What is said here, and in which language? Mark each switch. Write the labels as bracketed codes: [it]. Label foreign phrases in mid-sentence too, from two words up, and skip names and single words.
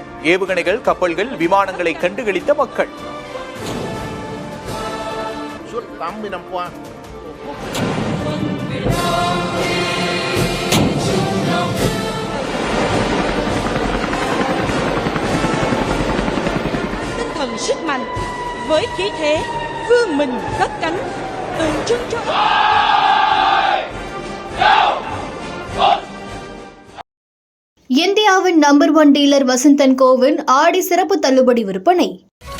[ta] ஏவுகணைகள், கப்பல்கள், விமானங்களை கண்டுகளித்த மக்கள். [vi] tinh thần sức mạnh với khí thế vươn mình cất cánh tượng trưng cho [ta] இந்தியாவின் நம்பர் 1 டீலர் வசந்த் அண்ட் கோவின் ஆடி சிறப்பு தள்ளுபடி விற்பனை.